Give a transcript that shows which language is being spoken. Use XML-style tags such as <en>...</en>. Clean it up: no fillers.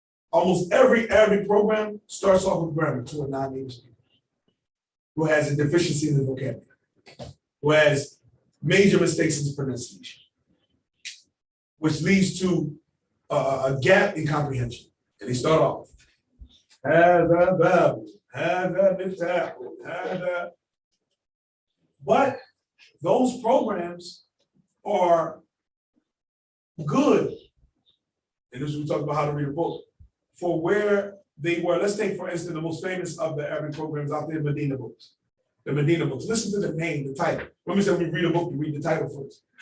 <en>Almost every Arabic program starts off with grammar to a non-native speaker who has a deficiency in the vocabulary, who has major mistakes in his pronunciation, which leads to a gap in comprehension. And they start off,</en> <ar>هذا باب, هذا مفتاح, هذا.</ar> <en>But those programs are good. And this is we talk about how to read a book. For where they were, let's take for instance the most famous of the Arabic programs out there, Medina books. The Medina books. Listen to the name, the title. When we say we read a book, you read the title first.</en>